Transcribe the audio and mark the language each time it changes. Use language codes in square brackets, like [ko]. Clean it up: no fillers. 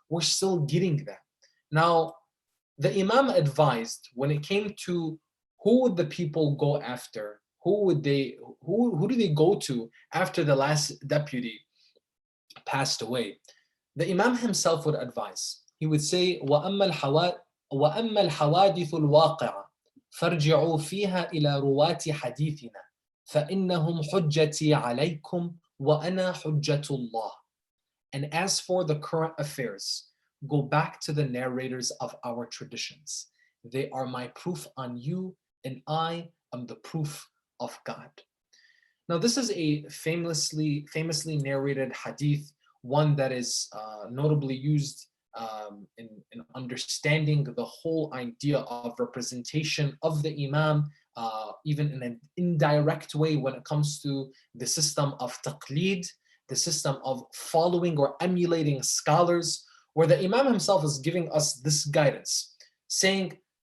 [en] We're still getting that. Now, the Imam advised when it came to who would the people go after, who do they go to after the last deputy passed away? The Imam himself would advise. He would say, [ar] وَأَمَّا الْحَوَادِثُ الْوَاقِعَةُ فَارْجِعُوا فِيهَا إِلَى رُوَاةِ حَدِيثِنَا فَإِنَّهُمْ حُجَّتِي عَلَيْكُمْ وَأَنَا حُجَّةُ اللَّهِ. [en] And as for the current affairs, go back to the narrators of our traditions. They are my proof on you, and I am the proof of God. Now, this is a famously narrated hadith, one that is notably used in understanding the whole idea of representation of the Imam, even in an indirect way when it comes to the system of taqleed, the system of following or emulating scholars, where the Imam himself is giving us this guidance, saying,